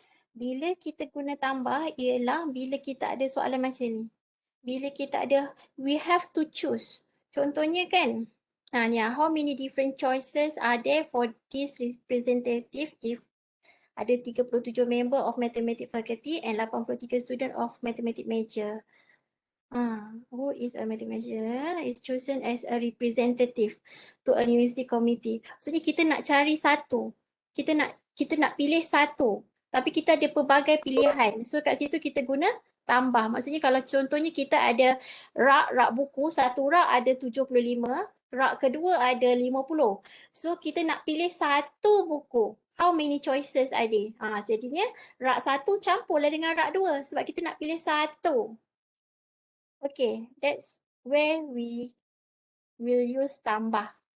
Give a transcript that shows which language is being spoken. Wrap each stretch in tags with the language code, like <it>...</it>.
<ms>Bila kita guna tambah ialah bila kita ada soalan macam ni. Bila kita ada,</ms> <en>we have to choose.</en> <ms>Contohnya kan, ni</ms> <en>how many different choices are there for this representative if</en> <ms>ada</ms> <en>37 member of mathematics faculty and 83 student of mathematics major. Who is a mathematics major is chosen as a representative to a university committee.</en> <ms>Maksudnya kita nak cari satu. Kita nak pilih satu. Tapi kita ada pelbagai pilihan. So kat situ kita guna tambah. Maksudnya kalau contohnya kita ada rak buku, satu rak ada 75, rak kedua ada 50. So kita nak pilih satu buku.</ms> <en>How many choices</en> <ms>ada? Jadinya rak satu campurlah dengan rak dua sebab kita nak pilih satu.</ms> <en>Okay, that's where we will use tambah.</en>